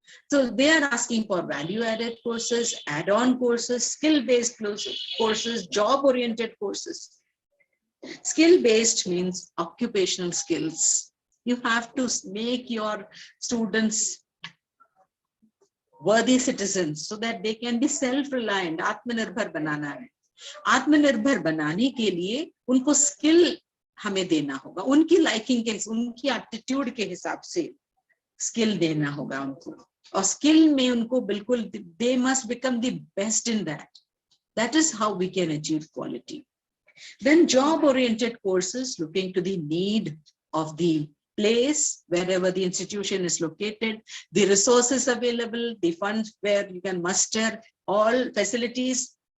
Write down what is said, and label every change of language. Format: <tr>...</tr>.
<en>So they are asking for value-added courses, add-on courses, skill-based courses, job-oriented courses. Skill-based means occupational skills. You have to make your students worthy citizens so that they can be self-reliant.</en> <hi>आत्मनिर्भर बनाना है. आत्मनिर्भर बनाने के लिए उनको skill हमें देना होगा, उनकी लाइकिंग के, उनकी एप्टीट्यूड के हिसाब से स्किल देना होगा उनको, और स्किल में उनको बिल्कुल,</hi> <en>they must become the best in that. That is how we can achieve quality. Then job oriented courses, looking to the need of the place wherever the institution is located, the resources available, the funds where you can muster all facilities.</en>